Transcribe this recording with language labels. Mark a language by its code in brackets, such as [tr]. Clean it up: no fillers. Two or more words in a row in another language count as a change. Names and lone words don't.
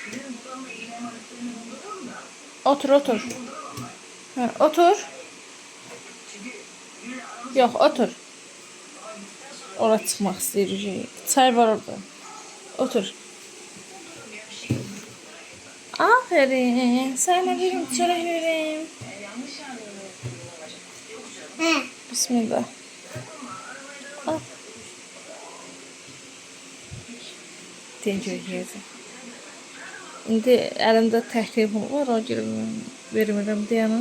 [tr] Otur, otur. Ha, otur. Yok, otur. Oraya çıkmak istəyir. Çay var orada. Otur. Aferin. Sana verim, çörək verim. Bismillah. [az] Al. Deyəcək. İndi əlimdə tək telefon var, o görə vermirəm deyənəm.